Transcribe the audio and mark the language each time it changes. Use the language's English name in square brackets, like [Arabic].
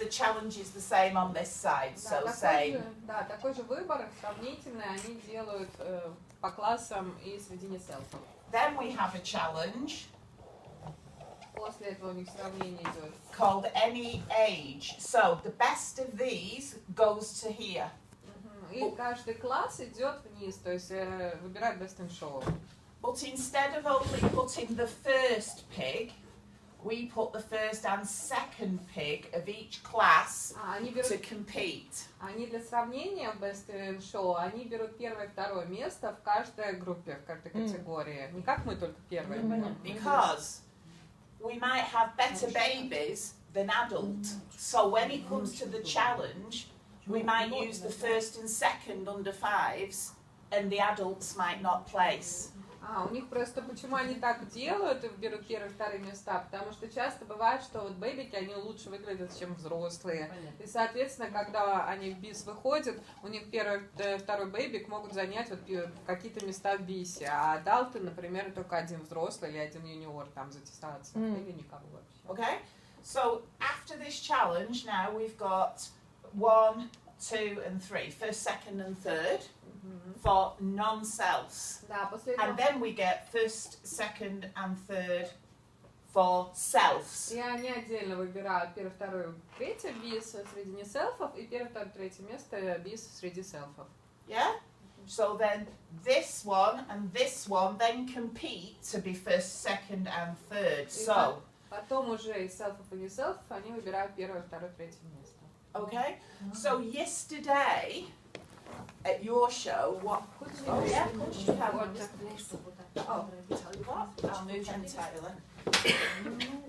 [English] challenge is the same on this side, so same. [Russian] Да, такой же выбор сравнительный они делают по классам и среди неселфов. [English] Then we have a challenge. [Russian] После этого у них сравнение идет. [English] Called any age. So the best of these goes to here. [Russian] И каждый класс идет вниз, то есть выбирает [English] best in show. But instead of only putting the first pig, we put the first and second pig of each class to compete. [Russian] Они для сравнения в [English] best in show, [Russian] они берут первое и второе место в каждой группе, в каждой категории. Не как мы только первые. [English] Because we might have better babies than adult. So when it comes to the challenge, we might use the first and second under fives, and the adults might not place. [Russian] У них просто почему они так делают и берут первые и вторые места, потому что часто бывает, что вот бэбики, они лучше выглядят, чем взрослые. И, соответственно, когда они в бис выходят, у них первый и второй бэбик могут занять вот какие-то места в бисе, а адалты, например, только один взрослый или один юниор там затесаться, или никого вообще. [English] Okay, so after this challenge now we've got 1, 2 and 3, first, second and third. For non-selves. And then we get first, second and third for selves. [Russian] И они отдельно выбирают первое, второе, третье бис среди неселфов и первое, второе, третье место бис среди селфов. [English] Yeah? So then this one and this one then compete to be first, second and third. So [Russian] потом уже из селфов и неселфов они выбирают первое, второе, третье место. [English] Okay? So yesterday at your show, what? Oh yeah, of course you have. Oh, tell you what, I'll move entirely.